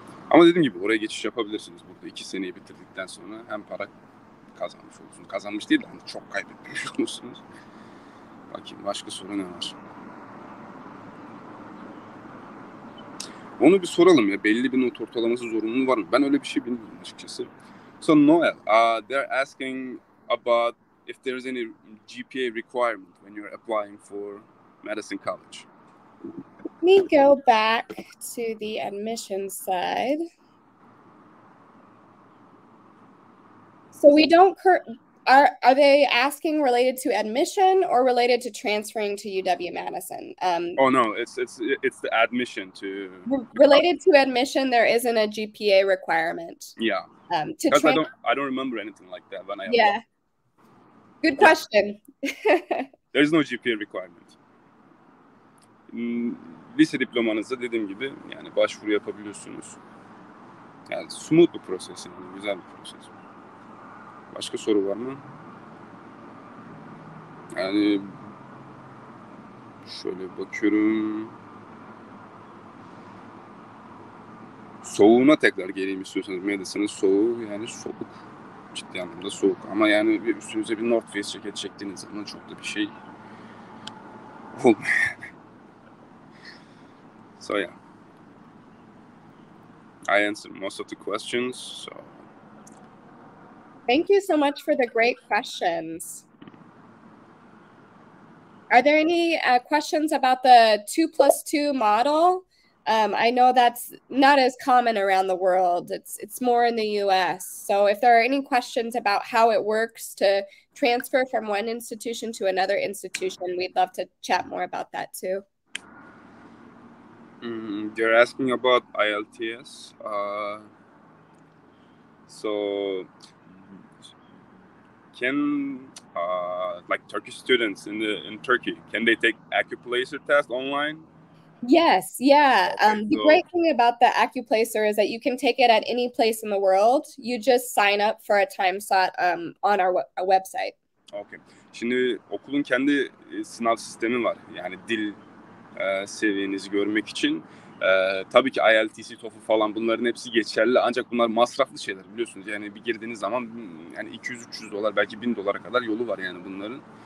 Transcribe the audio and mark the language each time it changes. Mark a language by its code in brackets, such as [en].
[tr] Ama dediğim gibi oraya geçiş yapabilirsiniz. Burada 2 seneyi bitirdikten sonra hem para kazanmış olursunuz. Kazanmış değil de hani çok kaybetmiş olursunuz. Bakayım başka soru ne var? Onu bir soralım ya. Belli bir not ortalaması zorunluluğu var mı? Ben öyle bir şey bilmiyorum açıkçası. [en] So Noel, they're asking about if there's any GPA requirement when you're applying for Madison College. Let me go back to the admission side. So we don't are they asking related to admission or related to transferring to UW-Madison? Oh no, it's the admission to. Related to admission, there isn't a GPA requirement. Yeah. Because I don't remember anything like that when I yeah. applied. Good question. There's no GPA requirement. [tr] Lise diplomanızda dediğim gibi yani başvuru yapabiliyorsunuz. Yani smooth bir proses, yani güzel bir proses. Başka soru var mı? Yani şöyle bakıyorum. Soğuğuna tekrar geleyim istiyorsanız. Madison'ın soğuğu yani soğuk. Ciddi anlamda soğuk. Ama yani bir üstünüze bir North Face ceket çektiğiniz zaman çok da bir şey olmuyor. [en] So yeah. I answered most of the questions. So. Thank you so much for the great questions. Are there any questions about the 2+2 model? I know that's not as common around the world. It's more in the US. So if there are any questions about how it works to transfer from one institution to another institution, we'd love to chat more about that too. They're asking about IELTS. So can like Turkish students in Turkey, can they take Accuplacer test online? Yes, yeah. Okay, the great thing about the Accuplacer is that you can take it at any place in the world. You just sign up for a time slot on our website. Okay. [tr] Şimdi okulun kendi sınav sistemi var. Yani dil seviyenizi görmek için. Tabii ki IELTS, TOEFL falan bunların hepsi geçerli. Ancak bunlar masraflı şeyler biliyorsunuz. Yani bir girdiğiniz zaman yani 200-300 dolar belki $1000 kadar yolu var yani bunların.